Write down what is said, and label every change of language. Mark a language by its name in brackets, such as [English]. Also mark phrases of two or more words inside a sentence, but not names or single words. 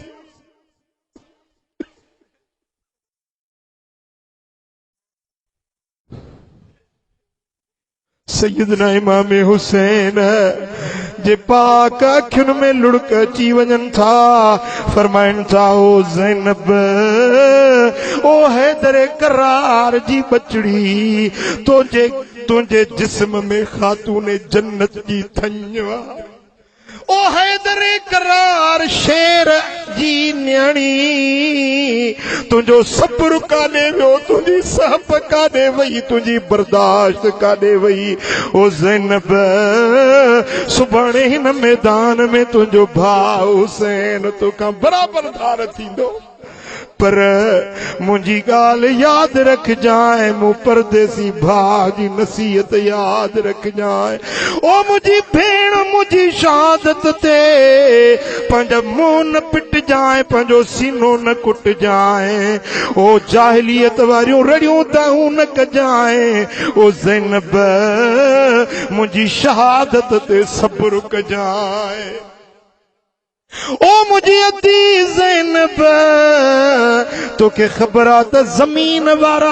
[Sindhi] सैयदना इमाम हुसैन जे पाक अखियुनि में लुड़क अची वञनि था फरमाइनि था ओ ज़ैनब ओ हैदर करार जी बचड़ी तुंहिंजे जिस्म में ख़ातून जन्नत जी थञ ओ हैदरे करार शेर जी न्याणी तुझो सब्र काने वियो तुझी सहब काने वई तुझी बर्दाश्त काने वई ओ ज़ैनब सुभाणे हिन मैदान में तुझो भाउ हुसैन तोखां बराबर धार थींदो पर मुझी गाल याद रख जाए मु परदेसी भाउ जी नसीहत याद रख जाए ओ मुझी भेण मुझी शहादत ते पंहिंजा मुंहुं न पिट जाए पंहिंजो सीनो न कुट जाए ओ जाहिलियत वारियूं रड़ियूं दाऊं न कजाए ओ ज़ैनब मुझी शहादत ते सब्र कजाए ओ मुझी अदी ज़ैनब तोखे ख़बर आ त ज़मीन वारा